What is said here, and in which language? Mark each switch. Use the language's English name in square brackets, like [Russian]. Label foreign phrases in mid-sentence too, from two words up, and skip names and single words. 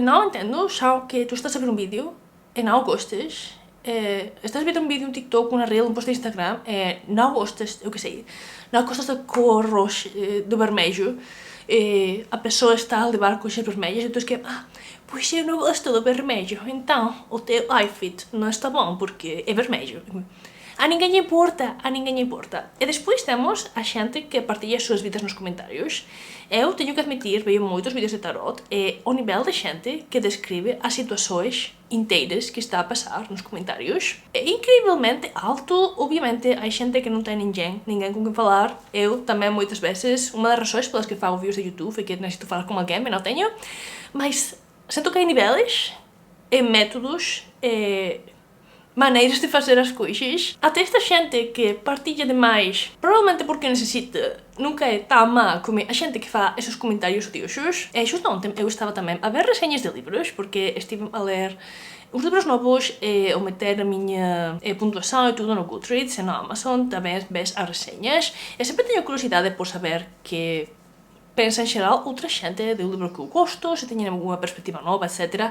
[Portuguese] não entendo são que tu estás a ver um vídeo e não gostas, estás a ver um vídeo no TikTok, uma reel, um post de Instagram e não gostas, eu que sei, não gostas da cor roxa, do vermelho, e a pessoa está a levar coisas vermelhas e tu que pois eu não gosto do vermelho, então o teu outfit não está bom porque é vermelho. [Galician] A ninguén lle importa, a ninguén lle importa. E despois temos a xente que partilha as súas vidas nos comentários. Eu teño que admitir, veio moitos vídeos de tarot e o nivel de xente que describe as situações inteiras que está a pasar nos comentários é incrivelmente alto. Obviamente, hai xente que non ten ninguén con quen falar. Eu tamén moitas veces, unha das razóns pelas que fago vídeos de YouTube é que necesito falar con alguén, e non teño. Mas sinto que hai niveles e métodos e maneiras de [Portuguese] fazer as coisas. [Galician] Até esta xente que partilha demais, provavelmente porque necessita, nunca é tão má como a xente que faz esses comentários odiosos. E xusto ontem eu estava tamén a ver reseñas de libros, porque estive a ler os livros novos e ao meter a miña puntuação e tudo no Goodreads e no Amazon, tamén ves as reseñas. E sempre teño curiosidade por saber que pensa en xeral outra xente do livro que eu gosto, se teñen alguma perspectiva nova, etc.